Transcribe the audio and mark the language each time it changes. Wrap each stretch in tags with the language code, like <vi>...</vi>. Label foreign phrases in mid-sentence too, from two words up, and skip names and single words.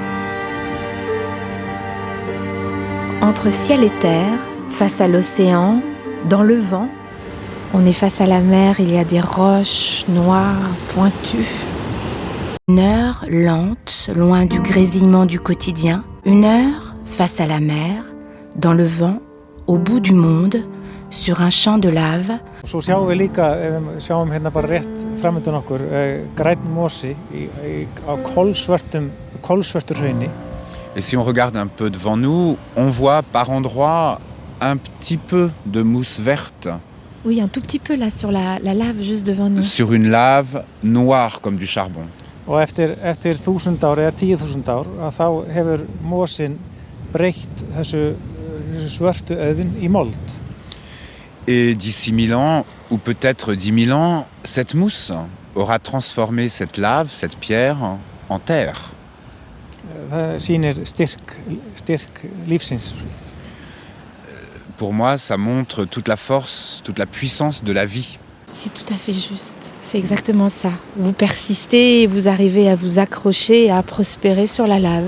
<fr>Entre ciel et terre, face à l'océan, dans le vent, on est face à la mer, il y a des roches noires, pointues. Une heure lente, loin du grésillement du quotidien. Une heure face à la mer, dans le vent, au bout du monde, sur un champ de lave.</fr> <is>Svo sjáum við líka, ef við sjáum hérna bara rétt framöndan okkur, grænn mosi á kolsvörtu hrauni.</is> <fr>Et si on regarde un peu devant nous, on voit par endroits un petit peu de mousse verte. Oui, un tout petit peu là sur la lave juste devant nous. Sur une lave noire comme du charbon.</fr> <is>Og eftir 1000 ár eða 10.000 ár, þá hefur mosin breytt þessu svörtu auðn í mold.</is> <fr>Et d'ici 1000 ans, ou peut-être 10 000 ans, cette mousse aura transformé cette lave, cette pierre, en terre.</fr> <is>Það sýnir styrk lífsins.</is> <fr>Pour moi, ça montre toute la force, toute la puissance de la vie. C'est tout à fait juste, c'est exactement ça. Vous persistez et vous arrivez à vous accrocher et à prospérer sur la lave.</fr>